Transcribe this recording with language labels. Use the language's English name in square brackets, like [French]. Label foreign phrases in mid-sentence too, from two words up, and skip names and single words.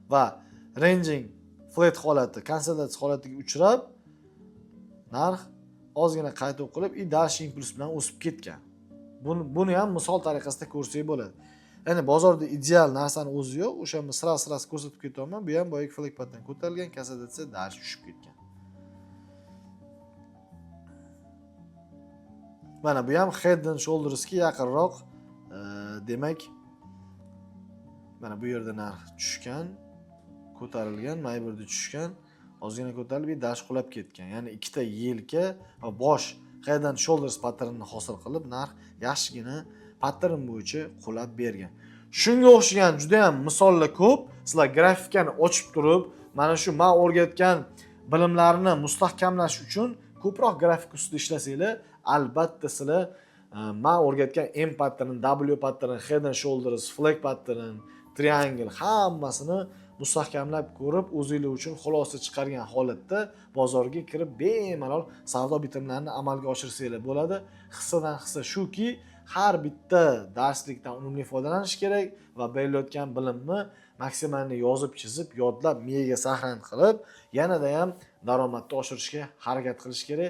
[Uzbek] Va [English] ranging flat [Uzbek] holati, konsolidatsiya holatiga uchrab, narx ozgina qayta o'qilib, [Russian] и дальше [Uzbek] impuls bilan o'sib ketgan. Buni ham misol tariqasida ko'rsak bo'ladi. Ya'ni bozorda ideal narsani o'zi yo'q, o'sha sirasi ko'rsatib ketaman. Bu ham boyagi [English] flag patdan [Uzbek] ko'tarilgan, konsolidatsiya dars tushib ketgan. Mana bu ham [English] head and shouldersga [Uzbek] yaqinroq, demak mana bu yerda narx tushgan, ko'tarilgan, mana bu yerda tushgan, ozgina ko'tarilib, dars qulab ketgan. Ya'ni ikkita yelka va bosh [English] head and shoulders patternini [Uzbek] hosil qilib, narx yaxshigina pattern bo'yicha qulab bergan. Shunga o'xshagan juda ham misollar ko'p. Sizlar grafikani ochib turib, mana shu men o'rgatgan bilimlarni mustahkamlash uchun ko'proq grafik ustida ishlasanglar, albatta sizlar men o'rgatgan [English] M pattern, W pattern, head and shoulders, flag pattern, triangle [Uzbek] hammasini mustahkamlab ko'rib, o'zingizlar uchun xulosa chiqargan holatda bozorga kirib bemalol savdo bitimlarini amalga oshirsanglar bo'ladi. Hissadan hissa shuki, har bitta darslikdan unumli foydalanish kerak va berilgan bilimni maksimalni yozib, chizib, yodlab, miyaga saqlanib qilib, yanada ham daromadni oshirishga harakat qilish kerak.